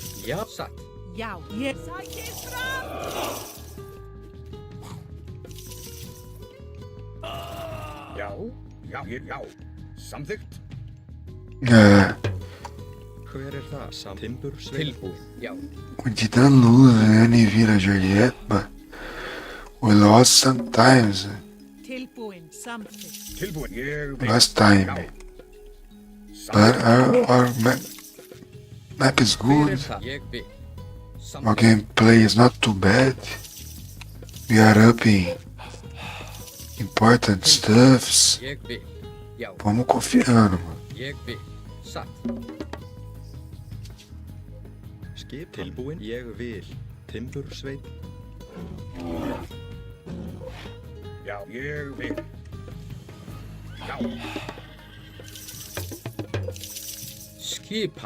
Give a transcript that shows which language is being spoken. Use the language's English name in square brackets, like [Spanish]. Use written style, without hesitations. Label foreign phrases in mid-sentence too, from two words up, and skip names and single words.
[Icelandic] Já, satt. Já, ég sækist fram. Já. Já. Já. Samþykkt. [Portuguese] É, [Icelandic] Hver það? Timbursveit. Tilbúin. Já. [Portuguese] o de dar luz, né? Nem vira Juliette, mano. [English] We lost sometimes. [Icelandic] Tilbúin samþykkt. Tilbúin. Ég vil. [English] Last time. But our map is [Icelandic] Hver er [English] good. [Icelandic] það? Ég vil. [English] Our gameplay is not too bad. We are upping important stuffs. [Icelandic] Ég vil. Já, [Portuguese] Vamos confiando, mano. [Icelandic] ég vil. Satt. Skip tilbúin. Ég vil. Timbursveit. Já, ég vil. Já, Skipan.